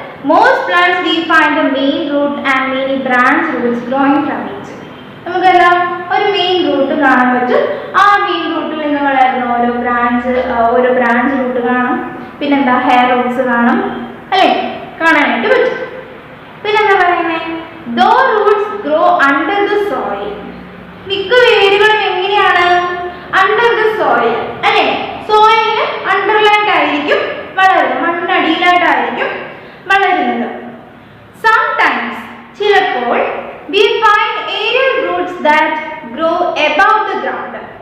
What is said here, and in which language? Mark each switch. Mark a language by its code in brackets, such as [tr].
[en] Most plants we find the main root and many branch roots growing from it. [ml] നമുക്കെല്ലാം ഒരു main root കാണാൻ പറ്റും. ആ main റൂട്ടിൽ നിന്ന് വളരുന്ന ഓരോ ബ്രാഞ്ച് റൂട്ട് കാണും, പിന്നെന്താ ഹെയർ റൂട്ട്സ് കാണും, അല്ലേ? കാണാനായിട്ട് പറ്റും. പിന്നെന്താ പറയുന്നത്? [en] Those roots grow under the soil. [ml] മിക്ക വേരുകളും എങ്ങനെയാണ്? അണ്ടർ ദ സോയിൽ, അല്ലേ? സോയിലിന് അണ്ടർലായിട്ടായിരിക്കും വളരുന്നത്, മണ്ണടിയിലായിട്ടായിരിക്കും വളരുന്നത്. [en] Sometimes, [ml] ചിലപ്പോൾ [en] we find aerial roots that grow above the ground.